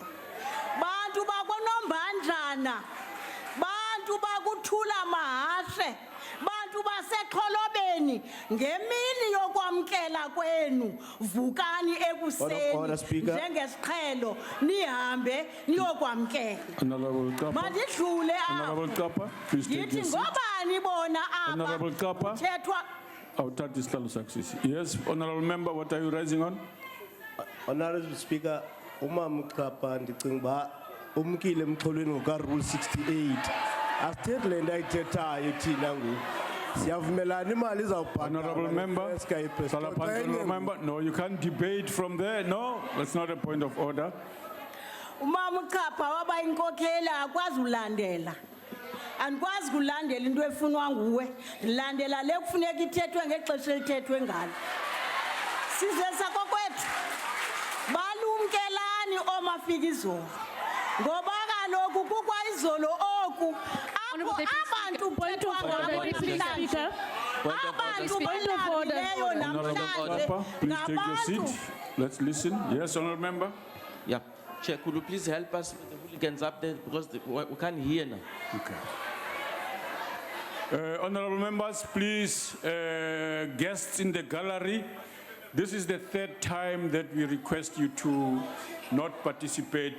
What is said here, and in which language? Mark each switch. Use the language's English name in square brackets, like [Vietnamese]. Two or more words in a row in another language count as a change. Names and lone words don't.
[Xhosa] Bantu bakoNombandlana, bantu bakuthula mahashe, bantu baseXholobeni, ngemini yokwamkela kwenu vukani ekuseni njengesiqhelo nihambe niyokwamkela. Mandidlule apho ndithi ngobani bona aba thethwa. Awuthatha isihlalo sakusisi. [English] Yes, Honourable Member, what are you raising on? Honourable Speaker, [Xhosa] umama uXhapha ndicinga uba umkile emxholweni ngoka-Rule 68. Asithethi le nto ayithethayo thina ngoku. Siyavumelana imali izawubhatalwa. [English] Honourable Member, no, you can't debate from there. No, that's not a point of order. [Xhosa] Umama uXhapha waba inkokheli akwazi ulandela. andikwazi kulandela into efunwa nguwe ndilandela le kufuneka ithethwe ngexesha elithethwe ngalo sizwe sakokwethu balumkelani omafika izolo ngoba kaloku kukwa izolo oku apho abantu kuthethwa ngabo namhlanje abantu balabileyo namhlanje [English] Please take your seat. Let's listen. Yes, honorable member. Yeah. Chair, could you please help us with the hooligans up there because we can't hear now. Okay. Honorable members, please, guests in the gallery, this is the third time that we request you to not participate.